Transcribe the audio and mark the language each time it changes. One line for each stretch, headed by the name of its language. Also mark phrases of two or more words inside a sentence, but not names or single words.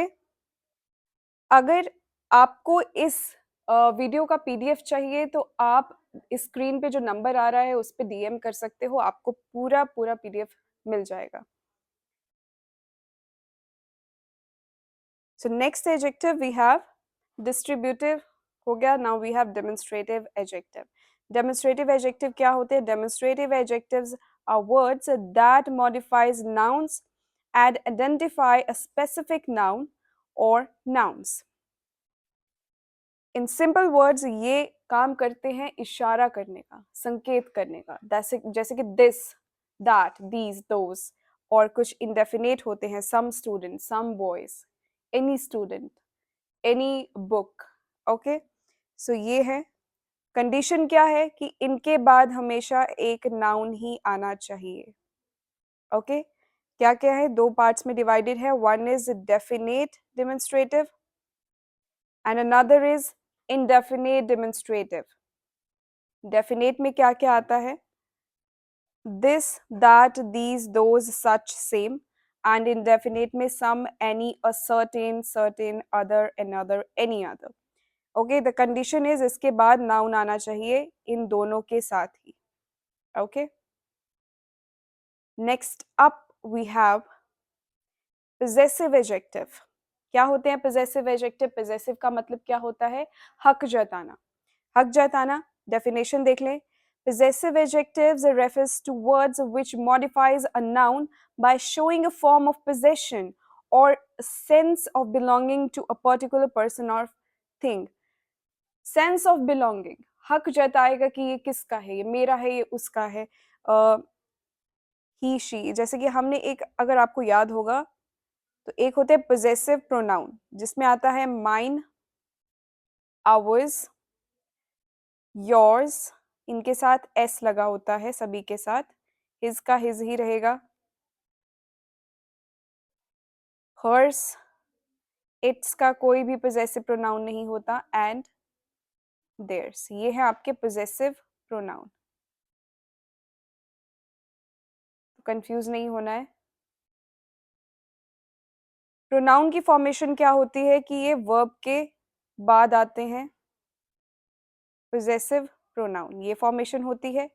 Hindi: अगर आपको इस वीडियो का पीडीएफ चाहिए तो आप स्क्रीन पे जो नंबर आ रहा है उस पे डीएम कर सकते हो, आपको पूरा पूरा पीडीएफ मिल जाएगा।
English: So next adjective we have distributive,
Hindi: हो गया।
English: Now we have demonstrative adjective. Demonstrative adjective
Hindi: क्या होते हैं?
English: Demonstrative adjectives are words that modifies nouns and identify a specific noun or nouns. In simple words
Hindi: ये काम करते हैं इशारा करने का, संकेत करने का, जैसे कि
English: this, that, these, those.
Hindi: और कुछ
English: इंडेफिनेट
Hindi: होते हैं,
English: some student, some boys, any student, any book. Okay, so
Hindi: ये है। कंडीशन क्या है कि इनके बाद हमेशा एक नाउन ही आना चाहिए। ओके, क्या क्या है? दो पार्ट्स में डिवाइडेड है।
English: One is definite demonstrative and another is indefinite demonstrative.
Hindi: डेफिनेट में क्या क्या आता है?
English: This, that, these, those, such, same. एंड indefinite में some, any, a certain, certain, other, another, any other. Okay, the condition is
Hindi: इसके बाद नाउन आना चाहिए इन दोनों के साथ ही।
English: Okay, next up we have possessive adjective.
Hindi: क्या होते हैं
English: possessive adjective?
Hindi: possessive का मतलब क्या होता है? हक जताना। हक जताना, डेफिनेशन देख लें।
English: Possessive adjectives refers to words which modifies a noun by showing a form of possession or a sense of belonging to a particular person or thing. Sense of belonging,
Hindi: हक जताएगा कि ये किसका है, ये मेरा है, ये उसका है.
English: He she,
Hindi: जैसे कि हमने एक, अगर आपको याद होगा, तो एक होते हैं
English: possessive pronoun
Hindi: जिसमें आता है
English: mine, ours, yours,
Hindi: इनके साथ s लगा होता है सभी के साथ. his का his ही रहेगा.
English: hers, its
Hindi: का कोई भी
English: possessive pronoun
Hindi: नहीं होता.
English: and theirs,
Hindi: ये है आपके
English: possessive pronoun.
Hindi: कंफ्यूज नहीं होना है. प्रोनाउन की फॉर्मेशन क्या होती है कि ये वर्ब के बाद आते हैं.
English: possessive pronoun,
Hindi: ये फॉर्मेशन होती है.